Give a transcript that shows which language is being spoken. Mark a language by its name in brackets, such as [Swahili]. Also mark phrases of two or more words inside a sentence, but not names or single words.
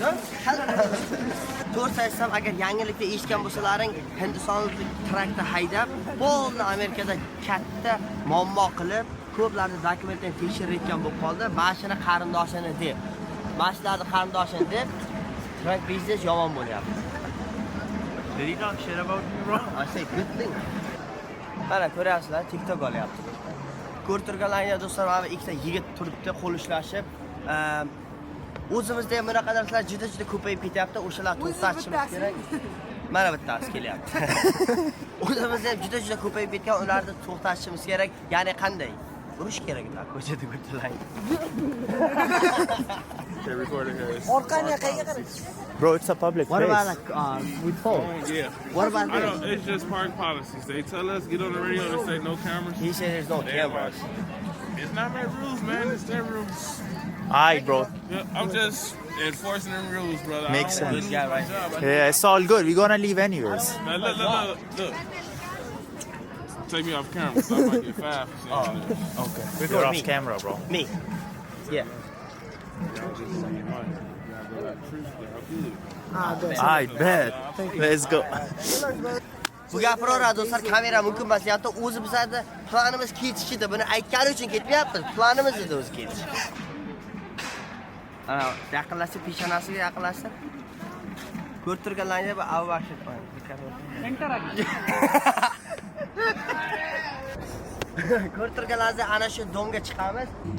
[Uzbek] To'g'ri aytsam, agar yangilikda eshitgan bo'lsalaring, Hindistonlik traktor haydab, bo'ldi Amerikada katta muammo qilib, ko'plarni dokumentini tekshirayotgan bo'lib qoldi. Mashina qarindoshini deb, mashinalarni qarindoshini deb trak biznes yomon bo'lyapti. [English] Did he talk shit about you, bro? I say good thing. [Uzbek] Mana ko'ryapsizlar, TikTok olyapti. Ko'rib turganlaringizda do'stlar, mana ikkita yigit turibdi, qo'l ushlashib. O'zimizda ham bunaqa narsalar juda ko'payib ketyapti. O'shalar to'xtatishimiz kerak. Mana bittasi kelyapti. O'zimizda ham juda ko'payib ketgan, ularni to'xtatishimiz kerak. Ya'ni qanday? Urish kerak ular ko'chada ko'rtilang. [English] They're recording us. [Uzbek] Orqani qayerga qarang? [English] Bro, it's a public What place. about like with phone? Yeah. What about I this? don't, it's just park policies. They tell us, get on the radio, they say no cameras. He said there's no cameras. It's not my rules, man. It's their rules. Alright, bro. Yeah, I'm just enforcing them rules, brother. Makes I don't sense. wanna Yeah, lose my right. job. Yeah, it's all good. We're gonna leave anyways. Now, look. Take me off camera, so I might get fined for saying this. Okay. Record You're off me. camera, bro. Me. Yeah. Alright, bet. Let's go. [Uzbek] Bu gapiraveradi do'stlar, kamera mumkin emas. Hatto o'zi bizlarni planimiz ketish edi. Buni aytgani uchun ketmayapmiz. Planimiz edi o'zi ketish. Ana, yaqinlashib, peshonasiga yaqinlashib. Ko'rib turganlaringizda bu avvashib ko'rib turganlaringizda ana shu domga chiqamiz.